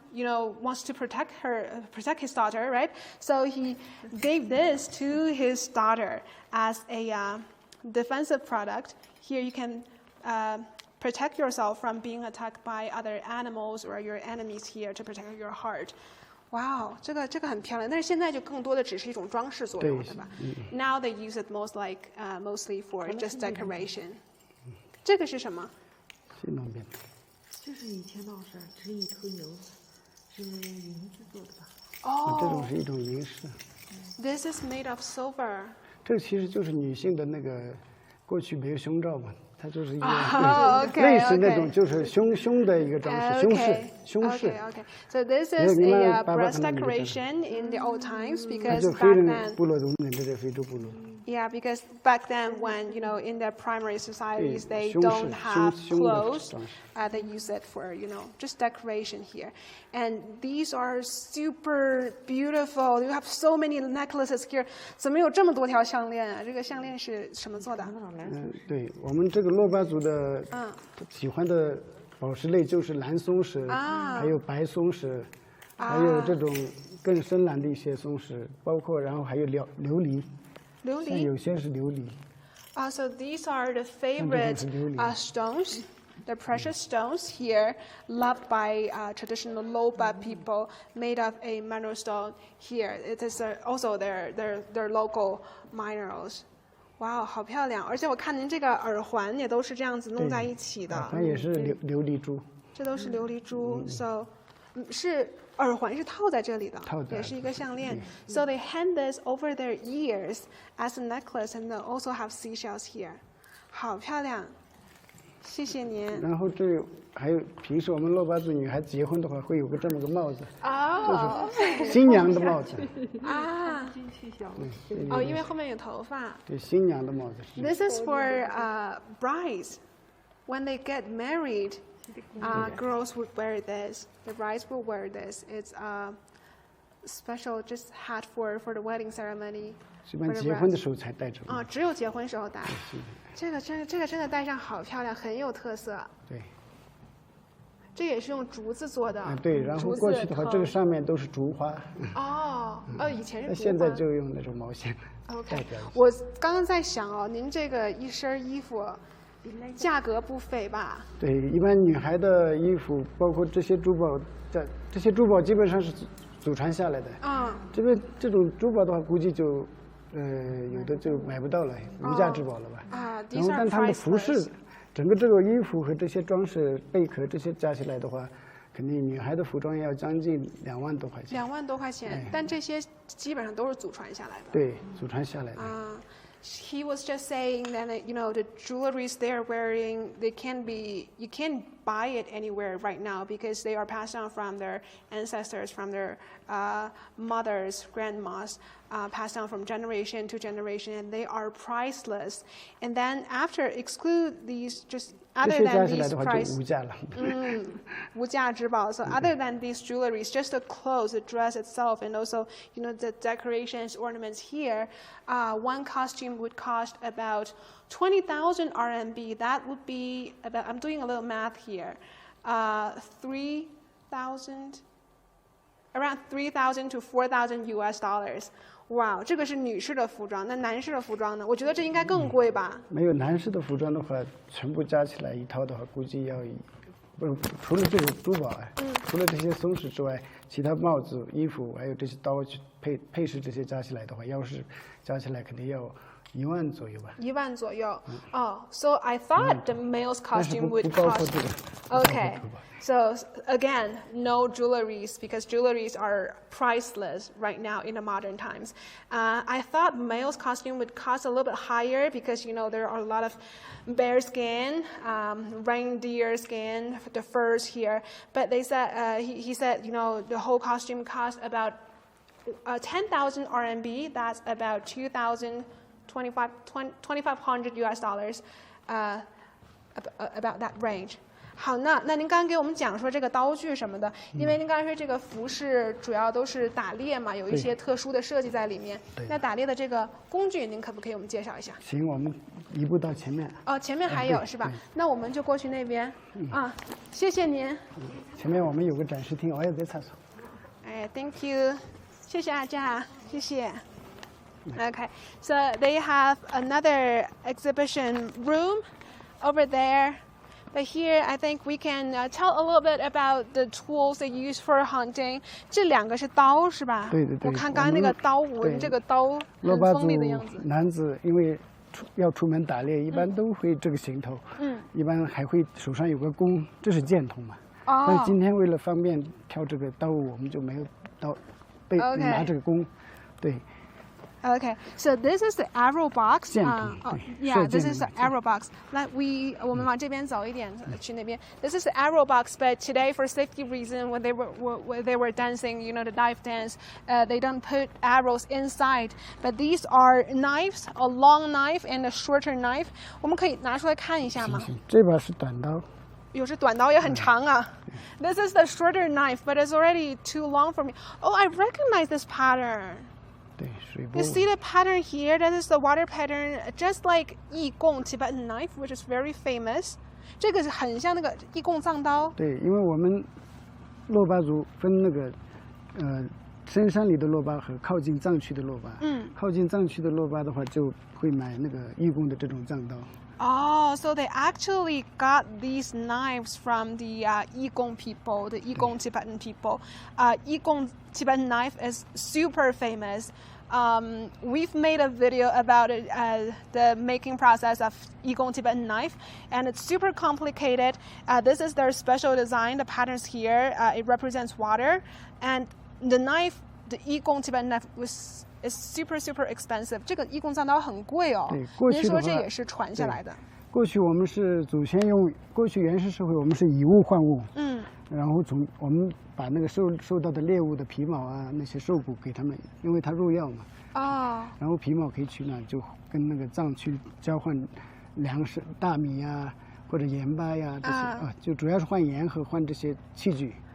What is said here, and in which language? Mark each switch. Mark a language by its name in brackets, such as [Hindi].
[English] wants to protect his daughter, right? So he gave this to his daughter as a defensive product. Here you can protect yourself from being attacked by other animals or your enemies here to protect your heart. [Chinese] Wow, 这个很漂亮，但是现在就更多的只是一种装饰作用，对吧？ [English] Now they use it mostly for just decoration. [Chinese] 这个是什么？是那边。这是以前的事，这是一头牛，是银子做的吧？哦，这种是一种银饰。 [English] This is made of silver. [Chinese] 这个其实就是女性的那个过去没有胸罩嘛。它就是一个类似那种就是胸的一个装饰，胸饰。 [English] Okay. So this is a breast decoration in the old times because back then. [Chinese] 部落中人这些非洲部落。 [English] Yeah, because back then when in their primary societies they don't have clothes, they use it for just decoration here. And these are super beautiful. You have so many necklaces here. [Chinese] 怎么有这么多条项链啊？这个项链是什么做的？对我们这个洛巴族的喜欢的宝石类就是蓝松石，还有白松石，还有这种更深蓝的一些松石，包括然后还有琉璃。像有些是琉璃。 [English] So these are the favorite stones, the precious stones here, loved by traditional Lhoba people, made of a mineral stone here. It is also their local minerals. [Chinese] 哇，好漂亮！而且我看您这个耳环也都是这样子弄在一起的。它也是琉璃珠。这都是琉璃珠，so 是。耳环是套在这里的，也是一个项链。 [English] So they hang this over their ears as a necklace, and they also have seashells here. [Chinese] 好漂亮，谢谢您。然后这还有平时我们洛巴族女孩子结婚的话会有个这么个帽子，就是新娘的帽子啊。因为后面有头发。对，新娘的帽子。 [English] This is for brides when they get married. Girls would wear this. The brides will wear this. It's a special just hat for the wedding ceremony. [Chinese] 一般结婚的时候才戴着。只有结婚时候戴。这个真的戴上好漂亮，很有特色。对。这也是用竹子做的。对，然后过去的话，这个上面都是竹花。以前是竹花。现在就用那种毛线。 [English] OK。 [Chinese] 我刚刚在想您这个一身衣服。价格不菲吧？对，一般女孩的衣服，包括这些珠宝，这些珠宝基本上是祖传下来的。这边这种珠宝的话，估计就，有的就买不到了，无价之宝了吧？然后，但他们服饰，整个这个衣服和这些装饰、贝壳这些加起来的话，肯定女孩的服装要将近2万多块钱。 2万多块钱，但这些基本上都是祖传下来的。对，祖传下来的。 [English] He was just saying that the jewelries they're wearing, you can't buy it anywhere right now because they are passed down from their ancestors, from their mothers, grandmas, passed down from generation to generation, and they are priceless. And then after exclude these just other than these price, [Chinese] 无价之宝. [English] So other than these jewelries, just the clothes, the dress itself, and also the decorations, ornaments here, one costume would cost about 20,000 RMB. That would be about, I'm doing a little math here, 3,000, around 3,000 to 4,000 US dollars. [Chinese] 哇，这个是女士的服装，那男士的服装呢？我觉得这应该更贵吧？没有，男士的服装的话，全部加起来一套的话，估计要除了这种珠宝除了这些松石之外，其他帽子、衣服还有这些刀配饰这些加起来的话，要是加起来肯定要1万左右吧。 1万左右。 [English] So I thought the male's costume would cost. Okay. So again, no jewelries because jewelries are priceless right now in the modern times. I thought male's costume would cost a little bit higher because there are a lot of bear skin, reindeer skin, the furs here. But they said he said the whole costume cost about 10,000 RMB. That's about 2,500 US dollars. About that range. [Chinese] 好，那您刚刚给我们讲说这个刀具什么的，因为您刚才说这个服饰主要都是打猎嘛，有一些特殊的设计在里面。那打猎的这个工具，您可不可以我们介绍一下？行，我们移步到前面。哦，前面还有是吧？那我们就过去那边。啊，谢谢您。前面我们有个展示厅，我也在厕所。哎 ， [English] Thank you， [Chinese] 谢谢阿佳，谢谢。 [English] Okay, so they have another exhibition room over there. But here, I think we can tell a little bit about the tools they use for hunting. [Chinese] 这两个是刀是吧？对。我看刚才那个刀纹，这个刀很锋利的样子。男子因为要出门打猎，一般都会这个行头。一般还会手上有个弓，这是箭筒嘛。但是今天为了方便挑这个刀物，我们就没有刀，拿这个弓。对。 [English] Okay, so this is the arrow box. Yeah, this is the arrow box. [Chinese] 我们往这边走一点，去那边。 [English] This is the arrow box, but today, for safety reason, when they were dancing, the knife dance, they don't put arrows inside. But these are knives, a long knife and a shorter knife. [Chinese] 我们可以拿出来看一下吗？这把是短刀。有时短刀也很长啊。 [English] This is the shorter knife, but it's already too long for me. Oh, I recognize this pattern. You see the pattern here? That is the water pattern, just like 义贡 Tibetan knife, which is very famous. [Chinese] 这个是很像那个义贡藏刀。对，因为我们珞巴族分那个深山里的珞巴和靠近藏区的珞巴。靠近藏区的珞巴的话，就会买那个义贡的这种藏刀。 [English] Oh, so they actually got these knives from the Igong people, the Igong Tibetan people. Igong Tibetan knife is super famous. We've made a video about it, the making process of Igong Tibetan knife, and it's super complicated. This is their special design. The patterns here, it represents water, and the knife, the Igong Tibetan knife is super expensive. [Chinese] 这个义贡藏刀很贵哦。对，过去的话，您说这也是传下来的。过去我们是祖先过去原始社会我们是以物换物。然后我们把那个受到的猎物的皮毛啊，那些兽骨给他们，因为它入药嘛。然后皮毛可以取暖，就跟那个藏区交换粮食、大米呀，或者盐巴呀这些就主要是换盐和换这些器具。